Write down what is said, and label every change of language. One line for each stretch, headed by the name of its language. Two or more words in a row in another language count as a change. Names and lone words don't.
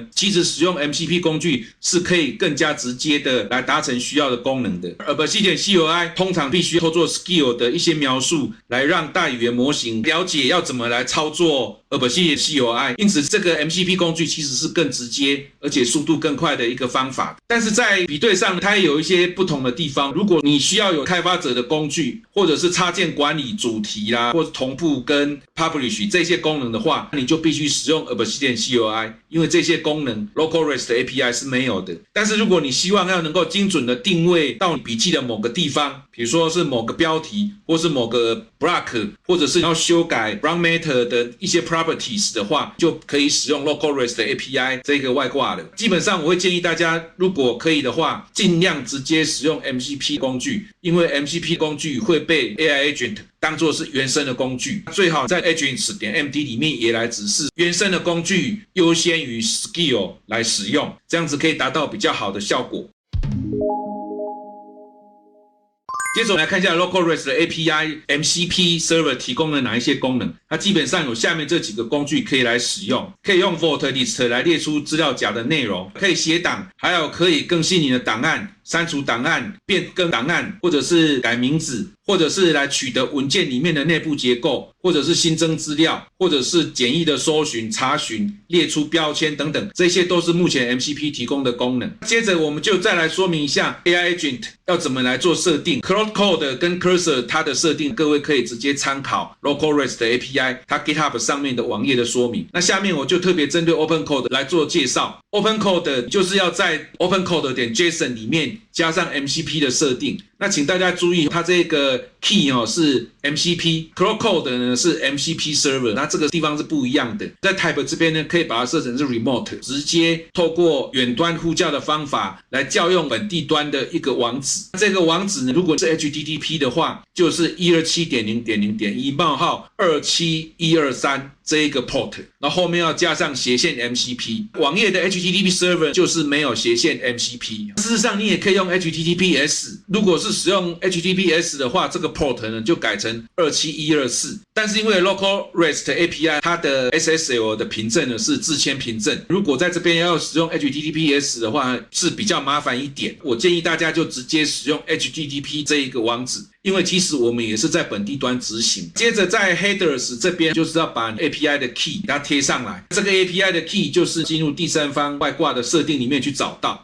Chinese: 其實使用 MCP 工具是可以更加直接的來達成需要的功能的。Obsidian CLI 通常必須透過 skill 的一些描述來讓大語言模型了解要怎麼來操作 Obsidian CLI， 因此這個 MCP 工具其實是更直接而且速度更快的一個方法。但是在比對上它也有一些不同的地方。如果你需要有開發者的工具，或者是插件管理主題啦，或者同步跟 Publish 這些功能的話，你就必須使用 Obsidian CLI， 因為這些功能 Local REST API 是沒有的。但是如果你希望要能夠精準的定位到你筆記的某個地方，比如說是某個標題，或是某個 block， 或者是要修改 Run Matter 的一些 properties 的話，就可以使用 Local REST API 這個外掛了。基本上我會建議大家，如果可以的話，盡量直接使用 MCP 工具，因為 MCP 工具會被
English: AI Agent
Chinese: 當作是原生的工具，最好在 agents.md 裡面也來指示原生的工具優先於 skill 來使用，這樣子可以達到比較好的效果。接着我們來看一下 Local REST API MCP Server 提供了哪一些功能。它基本上有下面這幾個工具可以來使用，可以用 Vault List 來列出資料夾的內容，可以寫檔，還有可以更新你的檔案、刪除檔案、變更檔案，或者是改名字，或者是来取得文件裡面的內部結構，或者是新增資料，或者是簡易的搜尋、查詢、列出標籤等等，這些都是目前 MCP 提供的功能。接着我們就再來說明一下
English: AI Agent
Chinese: 要怎麼來做設定。Cloud Code 跟 Cursor 它的設定，各位可以直接參考 LocalRest 的 API 它 GitHub 上面的網頁的說明。那下面我就特別針對 OpenCode 來做介紹。OpenCode 就是要在 OpenCode.json 裡面加上 MCP 的設定。那請大家注意，它這個 key 是 MCP，Cloud Code 呢是
English: MCP Server，
Chinese: 那这個地方是不一樣的。在 Type 這邊呢，可以把它設成是 Remote， 直接透過遠端呼叫的方法來叫用本地端的一個網址。這個網址呢，如果是 HTTP 的話，就是 127.0.0.1冒號27123這一個 port， 然後後面要加上斜線 MCP。網頁的
English: HTTP Server
Chinese: 就是沒有斜線 MCP。事實上，你也可以用 HTTPS， 如果是使用 HTTPS 的話，這個 port 呢就改成27124。但是因為 LocalRest API 它的 SSL 的憑證呢是自簽憑證，如果在這邊要使用 HTTPS 的話是比較麻煩一點。我建議大家就直接使用 HTTP 這一個網址，因為其實我們也是在本地端執行。接着在 Headers 這邊就是要把 API 的 key 給它貼上來，這個 API 的 key 就是進入第三方外掛的設定裡面去找到。